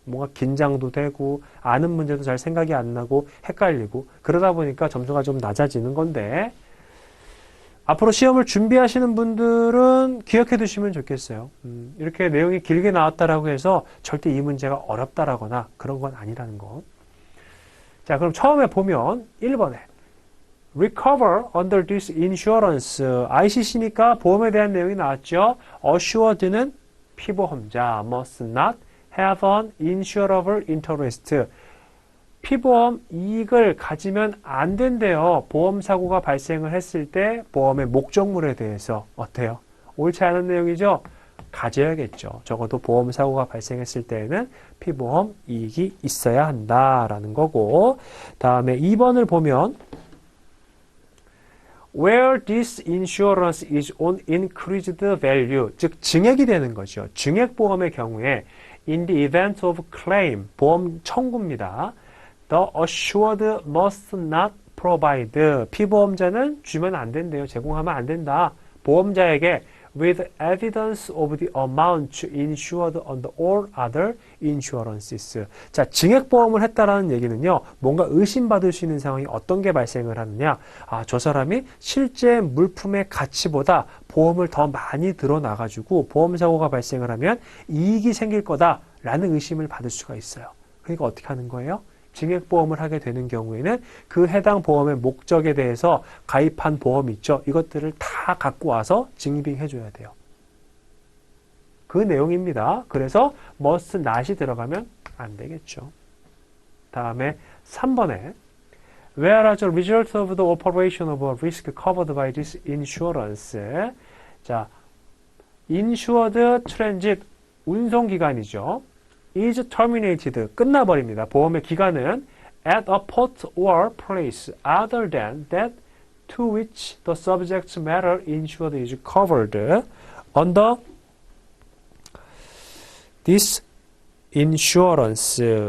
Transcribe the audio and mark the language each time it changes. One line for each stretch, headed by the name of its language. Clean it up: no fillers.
Korean: 뭔가 긴장도 되고 아는 문제도 잘 생각이 안 나고 헷갈리고 그러다 보니까 점수가 좀 낮아지는 건데 앞으로 시험을 준비하시는 분들은 기억해 두시면 좋겠어요. 이렇게 내용이 길게 나왔다라고 해서 절대 이 문제가 어렵다라거나 그런 건 아니라는 것. 자, 그럼 처음에 보면 1번에
English: recover under this insurance.
Korean: ICC니까 보험에 대한 내용이 나왔죠.
English: assured는
Korean: 피보험자
English: must not have an insurable interest.
Korean: 피보험 이익을 가지면 안 된대요. 보험 사고가 발생을 했을 때 보험의 목적물에 대해서 어때요? 옳지 않은 내용이죠? 가져야겠죠. 적어도 보험 사고가 발생했을 때에는 피보험 이익이 있어야 한다라는 거고 다음에 2번을 보면
English: where this insurance is on increased value
Korean: 즉 증액이 되는 거죠. 증액보험의 경우에
English: in the event of claim
Korean: 보험 청구입니다.
English: The assured must not provide
Korean: 피보험자는 주면 안 된대요. 제공하면 안 된다. 보험자에게
English: with evidence of the amount insured under all other insurances.
Korean: 자, 증액보험을 했다라는 얘기는요, 뭔가 의심받을 수 있는 상황이 어떤 게 발생을 하느냐. 아, 저 사람이 실제 물품의 가치보다 보험을 더 많이 들어놔가지고 보험사고가 발생을 하면 이익이 생길 거다라는 의심을 받을 수가 있어요. 그러니까 어떻게 하는 거예요? 증액보험을 하게 되는 경우에는 그 해당 보험의 목적에 대해서 가입한 보험 있죠. 이것들을 다 갖고 와서 증빙해 줘야 돼요. 그 내용입니다. 그래서 must not이 들어가면 안 되겠죠. 다음에 3번에
English: Whereas a result of the operation of a risk covered by this insurance.
Korean: 자,
English: insured transit
Korean: 운송기간이죠.
English: is terminated,
Korean: 끝나버립니다. 보험의 기간은
English: at a port or place other than that to which the subject matter insured is covered under this insurance.